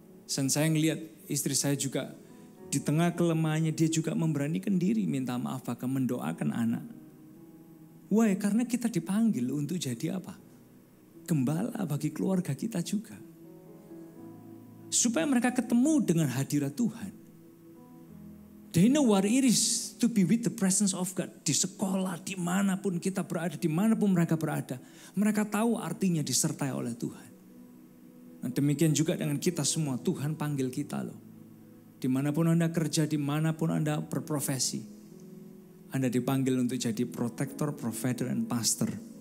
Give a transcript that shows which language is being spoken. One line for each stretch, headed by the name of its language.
Indonesian: Dan saya ngelihat istri saya juga di tengah kelemahannya dia juga memberanikan diri minta maaf bahkan mendoakan anak. Why? Karena kita dipanggil untuk jadi apa? Gembala bagi keluarga kita juga. Supaya mereka ketemu dengan hadirat Tuhan.
English: They know what it is to be with the presence of God.
Indonesian: Di sekolah, dimanapun kita berada, dimanapun mereka berada. Mereka tahu artinya disertai oleh Tuhan. Nah, demikian juga dengan kita semua. Tuhan panggil kita loh. Dimanapun Anda kerja, dimanapun Anda berprofesi. Anda dipanggil untuk jadi protektor, provider, and pastor.